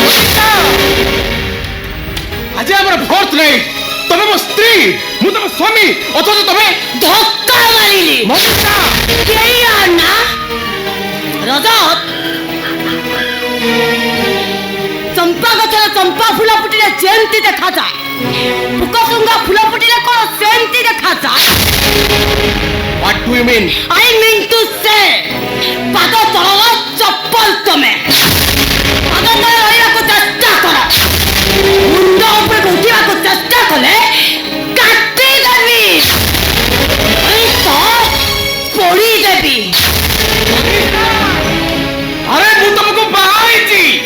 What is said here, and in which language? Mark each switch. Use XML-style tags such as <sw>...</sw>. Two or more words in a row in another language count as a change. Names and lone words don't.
<or>ଆଜି ଆମର</or> <en>fourth night</en> <or>ତମେ ମୋ ସ୍ତ୍ରୀ ମୁଁ ତମ ସ୍ୱାମୀ ଅଥଚ ତମେ ଧକ୍କା ମାରିଲି ମନିଷା କେଇଆ ନା ରଜତ ଚମ୍ପା ଗଛର ଚମ୍ପା ଫୁଲ ଫୁଟିଲେ ଯେମିତି ଦେଖାଯାଏ ପୁକଶୃଙ୍ଗା ଫୁଲ ଫୁଟିଲେ କଣ ସେମିତି ଦେଖାଯାଏ</or> <en>What do you mean? I mean to say</en> <or>ପାଦ ତଳର ଚପଲ ତମେ ପାଦ ତଳେ ରହିବାକୁ ଚେଷ୍ଟା କର ମୁଣ୍ଡ ଉପରକୁ ଉଠିବାକୁ ଚେଷ୍ଟା କଲେ କାଟିଦେବି ତ ପୋଡ଼ିଦେବି ଆରେ ମୁଁ ତମକୁ ବାହା ହେଇଛି</or>